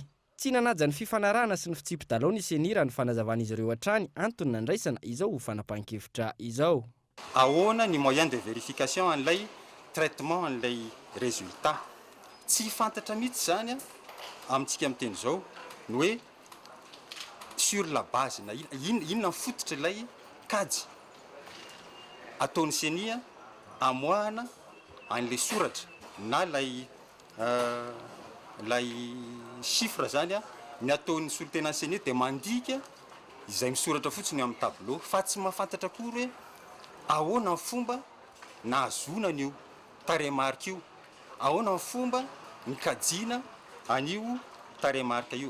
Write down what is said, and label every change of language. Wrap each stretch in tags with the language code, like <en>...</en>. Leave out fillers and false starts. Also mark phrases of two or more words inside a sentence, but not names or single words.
<mg>Tsy nanaja ny fifanarahana sy ny fitsipy-dalao ny seni raha ny fanazavan'izy ireo hatrany antony nandraisana izao fanapahan-kevitra izao. Ahoana ny</mg> <fr>moyen de vérification</fr> <mg>an'ilay traitement an'ilay résultat. Tsy fantatra mihitsy zany amintsika amin'ny teny izao ny hoe</mg> <fr>sur la base</fr> <mg>na inona fototra ilay kajy ataon'ny seni amoahana an'ilay soratra na lay chiffre zany ny ataon'ny solotenan'ny seni dia mandika izay misoratra fotsiny amin'ny tableau fa tsy mahafantatra kory hoe ahoana ny fomba nahazona an'io taremarika io, ahoana ny fomba ny kajiana an'io taremarika io.</mg>